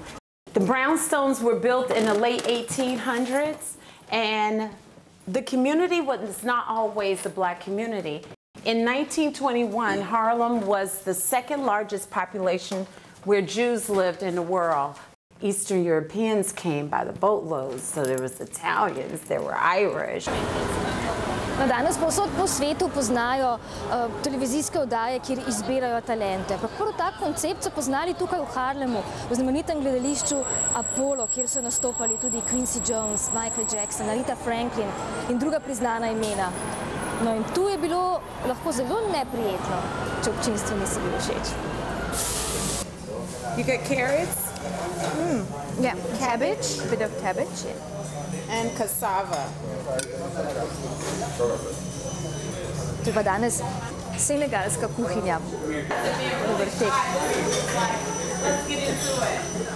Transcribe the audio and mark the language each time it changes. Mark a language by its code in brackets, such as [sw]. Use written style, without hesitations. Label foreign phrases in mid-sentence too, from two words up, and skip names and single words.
[en] The brownstones were built in the late 1800s, and the community was not always a black community. In 1921, Harlem was the second largest population where Jews lived in the world. Eastern Europeans came by the boatloads, so there was Italians, there were Irish. [sl] Danes povsod po svetu poznajo televizijske oddaje, kjer izbirajo talente. Prvo tak koncept so poznali tukaj v Harlemu, v znamenitem gledališču Apollo, kjer so nastopali tudi Quincy Jones, Michael Jackson, Aretha Franklin in druga priznana imena. No in tu je bilo lahko zelo neprijetno, če občinstvu nisi bil všeč. [en] You got carrots? Yeah, cabbage, a bit of cabbage. Yeah. And cassava. [sl] Tu pa danes senegalska kuhinja. Dober tek. [en] Let's get into it.